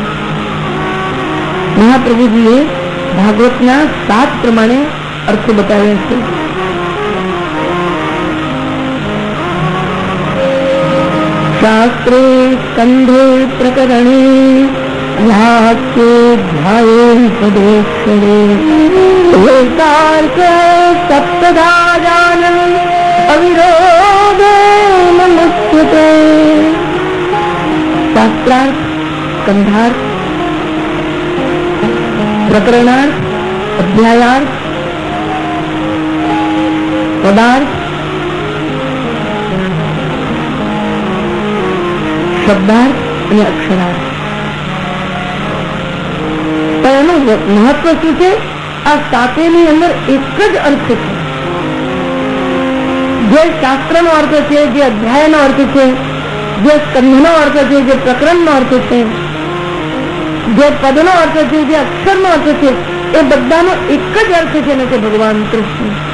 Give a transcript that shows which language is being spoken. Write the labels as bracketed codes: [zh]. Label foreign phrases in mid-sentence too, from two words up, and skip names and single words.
[gu] મહાપ્રભુજીએ ભાગવતના 7 પ્રમાણે અર્થો બતાવ્યા છે. [sa] શાસ્ત્રે સ્કંધે પ્રકરણે याके ध्याये पदेक्षरे एकार्क सप्तधा जानन अविरोधे नमुच्यते। शास्त्रार्थ, स्कंधार्थ, प्रकरणार्थ, अध्यायार्थ, पदार्थ, शब्दार्थ [gu] અને અક્ષરાર્થ. તો એનું મહત્વ શું છે? આ સાતેની અંદર એક જ અર્થ છે. જે શાસ્ત્રનો અર્થ છે, જે અધ્યાયનો અર્થ છે, જે સ્કંધનો અર્થ છે, જે પ્રકરણનો અર્થ છે, જે પદનો અર્થ છે, જે અક્ષરનો અર્થ છે, એ બધાનો એક જ અર્થ છે ને તે ભગવાન કૃષ્ણ.